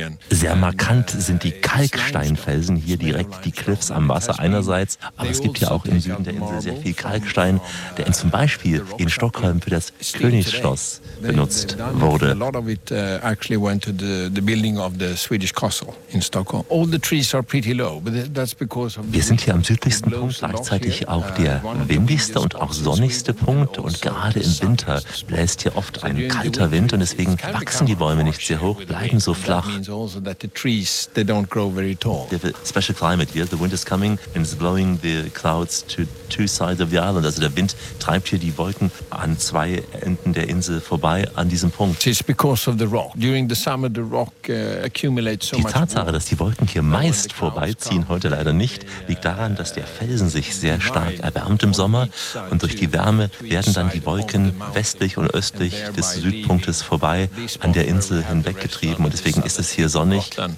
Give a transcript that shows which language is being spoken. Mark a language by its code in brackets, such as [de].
[de] Sehr markant sind die Kalksteinfelsen hier, direkt die Cliffs am Wasser einerseits, aber es gibt ja auch im Süden der Insel sehr viel Kalkstein, der zum Beispiel in Stockholm für das Königsschloss benutzt wurde. [en] A lot of it actually went to the building of the Swedish castle in Stockholm. All the trees are pretty low, but that's because [de] wir sind hier am südlichsten Punkt, gleichzeitig auch der windigste und auch sonnigste Punkt, und gerade im Winter bläst hier oft ein kalter Wind. Und deswegen wachsen die Bäume nicht sehr hoch, bleiben so flach. [en] The special climate here, the wind is coming and is blowing the clouds to two sides of the island. [de] Also der Wind treibt hier die Wolken an zwei Enden der Insel vorbei an diesem Punkt. [en] It's because of the rock. During the summer, the rock accumulates so much. [de] Die Tatsache, dass die Wolken hier meist vorbeiziehen, heute leider nicht, liegt daran, dass der Felsen sich sehr stark erwärmt im Sommer, und durch die Wärme werden dann die Wolken westlich und östlich des Südpunktes vorbei an der Insel hinweggetrieben, und deswegen ist es hier sonnig.